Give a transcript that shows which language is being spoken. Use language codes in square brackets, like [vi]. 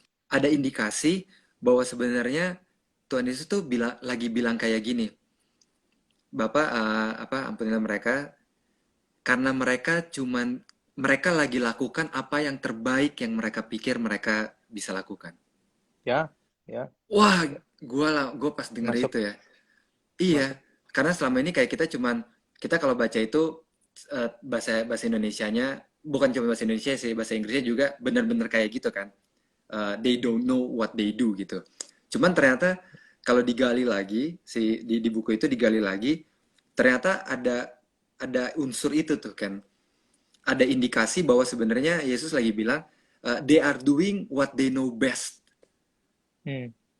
[id] ada indikasi bahwa sebenarnya Tuhan Yesus tuh lagi bilang kayak gini, Bapak apa ampunilah mereka karena mereka lagi lakukan apa yang terbaik yang mereka pikir mereka bisa lakukan. Ya, ya, Wah, ya. gue pas denger Masuk, itu ya, iya, masuk. karena selama ini kayak kita kalau baca itu bahasa bahasa Indonesianya bukan cuma bahasa Indonesia sih, bahasa Inggrisnya juga benar-benar kayak gitu kan. [en] They don't know what they do [id] gitu. Cuman ternyata kalau digali lagi di buku itu digali lagi, ternyata ada unsur itu tuh kan. Ada indikasi bahwa sebenarnya Yesus lagi bilang [en] they are doing what they know best [id] Hmm,